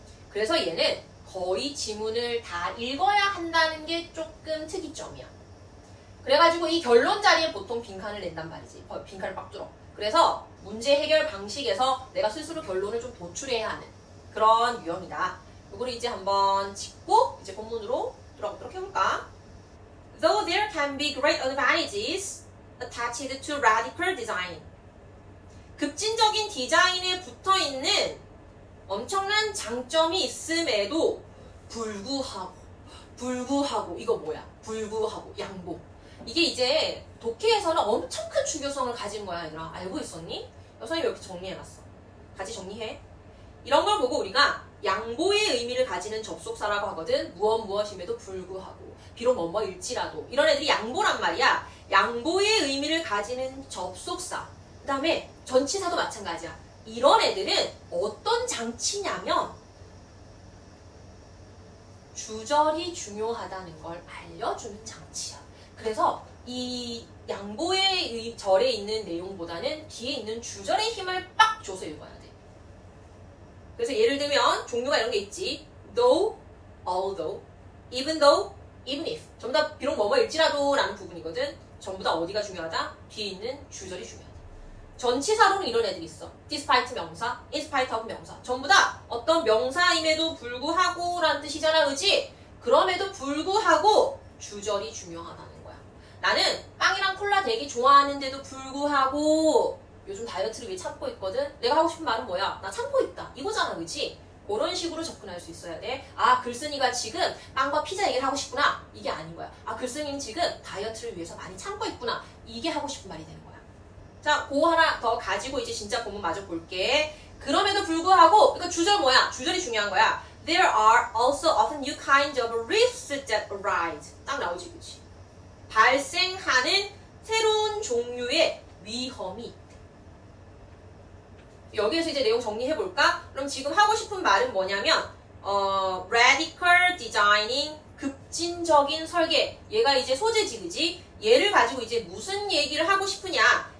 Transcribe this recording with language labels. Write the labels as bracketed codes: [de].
[ko] 그래서 얘는 거의 지문을 다 읽어야 한다는 게 조금 특이점이야. 그래가지고 이 결론 자리에 보통 빈칸을 낸단 말이지. 빈칸을 빡 뚫어. 그래서 문제 해결 방식에서 내가 스스로 결론을 좀 도출해야 하는 그런 유형이다. 이거를 이제 한번 짚고 이제 본문으로 들어가도록 해볼까? [en] Though there can be great advantages attached to radical design. [ko] 급진적인 디자인에 붙어있는 엄청난 장점이 있음에도 불구하고 이거 뭐야? 불구하고 양보. 이게 이제 독해에서는 엄청 큰 중요성을 가진 거야, 얘들아. 알고 있었니? 선생님이 이렇게 정리해놨어. 같이 정리해. 이런 걸 보고 우리가 양보의 의미를 가지는 접속사라고 하거든. 무엇임에도 불구하고 비록 뭐뭐일지라도 이런 애들이 양보란 말이야. 양보의 의미를 가지는 접속사. 그 다음에 전치사도 마찬가지야. 이런 애들은 어떤 장치냐면 주절이 중요하다는 걸 알려주는 장치야. 그래서 이 양보의 절에 있는 내용보다는 뒤에 있는 주절의 힘을 빡 줘서 읽어야 돼. 그래서 예를 들면 종류가 이런 게 있지. [en] Though, although, even though, even if. [ko] 전부 다 비록 뭐뭐일지라도 라는 부분이거든. 전부 다 어디가 중요하다? 뒤에 있는 주절이 중요하다. 전치사로는 이런 애들이 있어. [en] despite 명사, in spite of 명사. [ko] 전부 다 어떤 명사임에도 불구하고 라는 뜻이잖아, 그치? 그럼에도 불구하고 주절이 중요하다는 거야. 나는 빵이랑 콜라 되게 좋아하는데도 불구하고 요즘 다이어트를 위해 참고 있거든? 내가 하고 싶은 말은 뭐야? 나 참고 있다. 이거잖아, 그치? 그런 식으로 접근할 수 있어야 돼. 아, 글쓴이가 지금 빵과 피자 얘기를 하고 싶구나. 이게 아닌 거야. 아, 글쓴이는 지금 다이어트를 위해서 많이 참고 있구나. 이게 하고 싶은 말이 되는 거야. 자, 그거 하나 더 가지고 이제 진짜 본문 마저 볼게. 그럼에도 불구하고, 그러니까 주절 뭐야? 주절이 중요한 거야. [en] There are also often new kinds of risks that arise. [ko] 딱 나오지, 그치? 발생하는 새로운 종류의 위험이 있대. 여기에서 이제 내용 정리해볼까? 그럼 지금 하고 싶은 말은 뭐냐면 radical designing, 급진적인 설계. 얘가 이제 소재지, 그지? 얘를 가지고 이제 무슨 얘기를 하고 싶으냐?